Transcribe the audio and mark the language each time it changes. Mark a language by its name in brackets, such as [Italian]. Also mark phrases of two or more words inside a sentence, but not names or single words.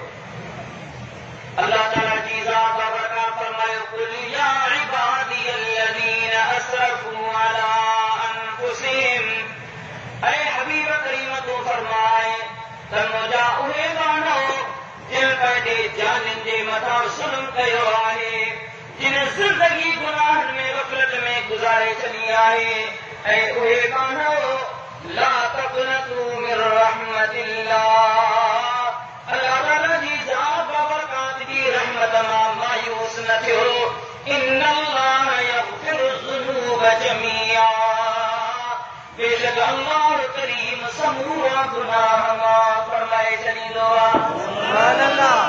[Sindhi] अल्लाह ताला जी ज़ात बाबरकात फरमायो, [Arabic] قل يا عبادي الذين أسرفوا على أنفسهم, [Sindhi] ऐ हबीब करीम तूं फरमाए त मुंहिंजा उहे माण्हू जिन पंहिंजे जाननि जे मथां ज़ुल्म कयो आहे, जिन ज़िंदगी गुनाहनि में ग़फ़लत में गुज़ारे छॾी आहे, ऐं उहे माण्हू [Arabic] لا تقنطوا من رحمة الله, [Sindhi] अल्लाह ताला जी ज़ात बाबरकात जी रहमत मां मायूस न थियो। [Arabic] إن الله يغفر الذنوب جميعا, [Sindhi] बेशक अल्लाह करीम समूरा गुनाह माफ़ फरमाए छॾींदो आहे। [Arabic] سبحان الله.